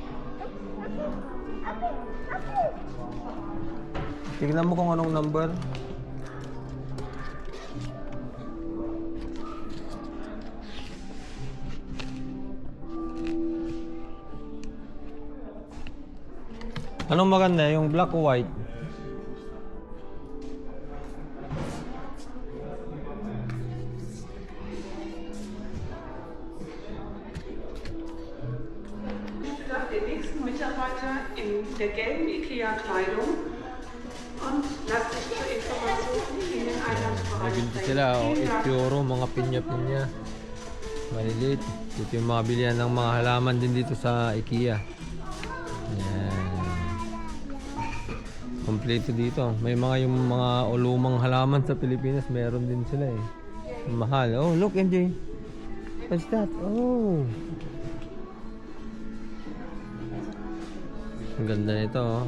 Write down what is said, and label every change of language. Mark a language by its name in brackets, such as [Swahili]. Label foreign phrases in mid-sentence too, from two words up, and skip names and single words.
[Filipino] Tignan mo kung anong number. Anong maganda? Yung black o white? [German] Den nächsten Mitarbeiter in der gelben IKEA-Kleidung und lasst euch zur Information in den Eingangsbereich [Filipino] Nabili [German] bringen. [Filipino] sila, o [German] Vielen Dank. [Filipino] ituro, mga pinya-pinya. Maliliit. Dito yung mga bilihan ng mga halaman din dito sa IKEA. Ayan. Kompleto dito. May mga yung mga ulumang halaman sa Pilipinas, meron din sila eh. Mahal. [English] Oh, look MJ. What's that? Oh. [Filipino] Ang ganda nito oh.